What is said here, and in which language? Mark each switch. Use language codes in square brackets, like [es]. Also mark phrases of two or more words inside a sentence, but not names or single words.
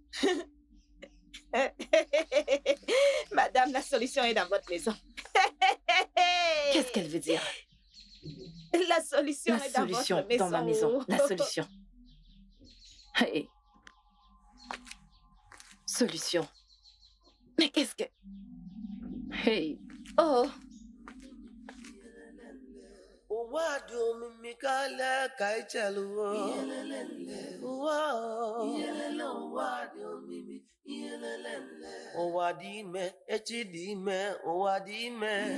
[fr] Madame, la solution est dans votre maison. Qu'est-ce qu'elle veut dire? La solution La est dans solution votre maison. dans ma maison. La solution. Hey. Solution. Mais qu'est-ce que... Hey. Oh. [ig] Ụwa dị ime, echi dị ime, ụwa dị ime.